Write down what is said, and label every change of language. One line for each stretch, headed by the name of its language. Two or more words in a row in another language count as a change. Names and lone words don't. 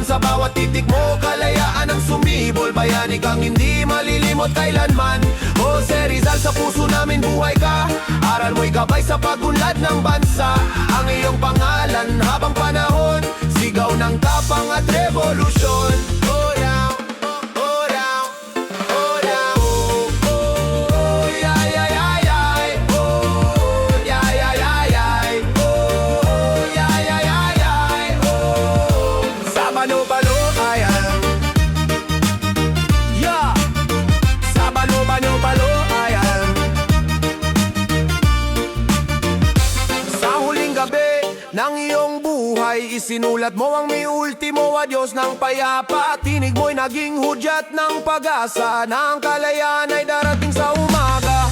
Filipino: Sa bawat titik mo, kalayaan ang sumibol, bayani kang hindi malilimot kailanman. Jose Rizal, sa puso namin buhay ka, aral mo'y gabay sa pagunlad ng bansa. Ang iyong pangalan habang panahon, sigaw ng tapang at revolusyon.
English: Oh yeah, oh yeah, oh yeah, oh, oh, yeah, yeah, yeah, yeah, oh, yeah, yeah, yeah, yeah, oh, yeah, yeah, yeah, yeah, oh. Sabano-bano, ayan. Yeah, sabano-bano-bano,
Filipino: ayan. Sa huling gabi ng iyong iyong buhay. Isinulat mo ang mi ultimo adios ng payapa. Tinig mo'y naging hudyat ng pag-asa na ang kalayaan ay darating sa umaga.